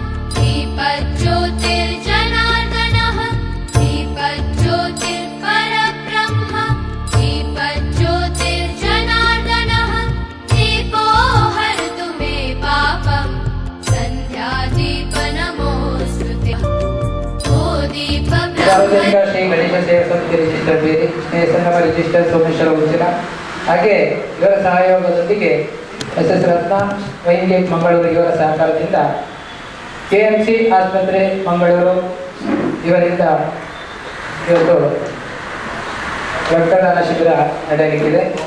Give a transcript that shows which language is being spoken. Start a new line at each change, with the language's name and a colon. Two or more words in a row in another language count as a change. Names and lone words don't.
Sanskrit: दीपज्योतिर्जनार्दनः. दीपज्योतिः परब्रह्म. दीपज्योतिर्जनार्दनः. दीपो हरतु मे पापं. सन्ध्यादीप नमोस्तुते. ओ दीप
Kannada: ಸಾರ್ವಜನಿಕ ಶ್ರೀ ಗಣೇಶ ಸೇವಾ ಸಮಿತಿ ರಿಜಿಸ್ಟರ್ ಬೇರಿ, ಸ್ನೇಹ ಸಂಗಮ ರಿಜಿಸ್ಟರ್ ಸೋಮೇಶ್ವರ ಉಚ್ಚಿಲ, ಹಾಗೆ ಇವರ ಸಹಯೋಗದೊಂದಿಗೆ SS ರತ್ನ ವೈನ್ ಗೇಟ್ ಮಂಗಳೂರು ಇವರ ಸಹಕಾರದಿಂದ KMC ಆಸ್ಪತ್ರೆ ಮಂಗಳೂರು ಇವರಿಂದ ಇವತ್ತು ರಕ್ತದಾನ ಶಿಬಿರ ನಡೆಯಲಿಕ್ಕಿದೆ.